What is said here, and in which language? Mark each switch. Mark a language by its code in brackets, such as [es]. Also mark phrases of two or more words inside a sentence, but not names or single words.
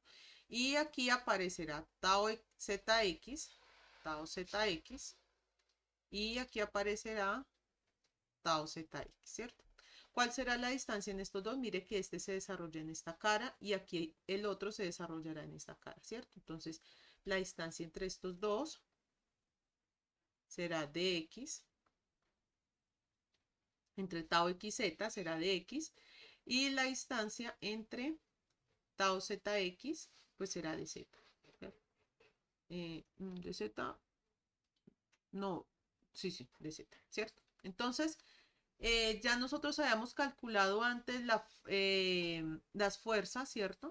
[es] Y aquí aparecerá tau ZX, tau ZX, y aquí aparecerá tau ZX, ¿cierto? ¿Cuál será la distancia en estos dos? Mire que este se desarrolla en esta cara y aquí el otro se desarrollará en esta cara, ¿cierto? Entonces, la distancia entre estos dos será dx, entre tau xz será dx, y la distancia entre tau zx, pues será dz. Dz, no, sí, dz, ¿cierto? Entonces, ya nosotros habíamos calculado antes las fuerzas, ¿cierto?